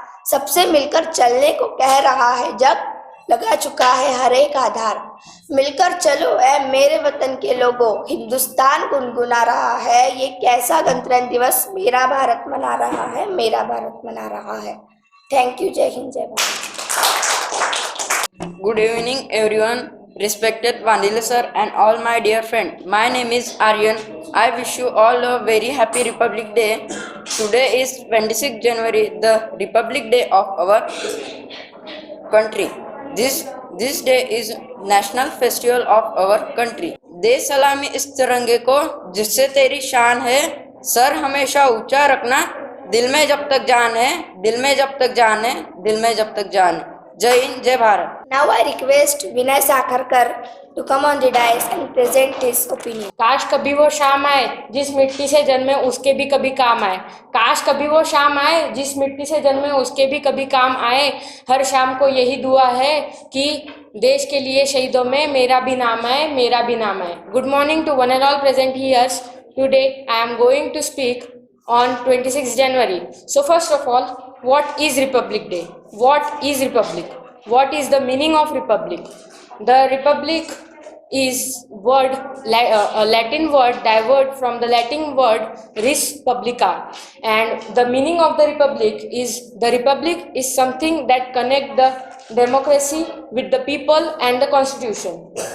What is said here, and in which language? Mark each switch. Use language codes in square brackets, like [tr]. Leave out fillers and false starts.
[hi] सबसे मिलकर चलने को कह रहा है जग. लगा चुका है हर एक आधार. मिलकर चलो ऐ मेरे वतन के लोगों. हिंदुस्तान गुनगुना रहा है. ये कैसा गणतंत्र दिवस मेरा भारत मना रहा है, मेरा भारत मना रहा है. [en] Thank you. [hi] जय हिंद, जय Bharat. [en] Good evening everyone, respected Vandile sir and all my dear friends. My name is Aryan. I wish you all a very happy Republic Day. Today is 26 January, the Republic Day of our country. This This day is national festival of our country. [hi] दे सलामी इस तिरंगे को जिससे तेरी शान है, sir हमेशा ऊंचा रखना, दिल में जब तक जान है, दिल में जब तक जान है, दिल में जब तक जान है। जय हिंद, जय Bharat. [en] Now I request Vinay Sakharkar to come on the dais and present his opinion. [hi] काश कभी वो शाम आए जिस मिट्टी से जन्मे उसके भी कभी काम आए। काश कभी वो शाम आए जिस मिट्टी से जन्मे उसके भी कभी काम आए। हर शाम को यही दुआ है कि देश के लिए शहीदों में मेरा भी नाम आए, मेरा भी नाम आए। [en] Good morning to one and all present here's. Today I am going to speak on 26 January. So first of all, what is Republic Day? What is Republic? What is the meaning of Republic? The Republic is a Latin word derived from the Latin word res publica, and the meaning of the Republic is something that connect the democracy with the people and the Constitution.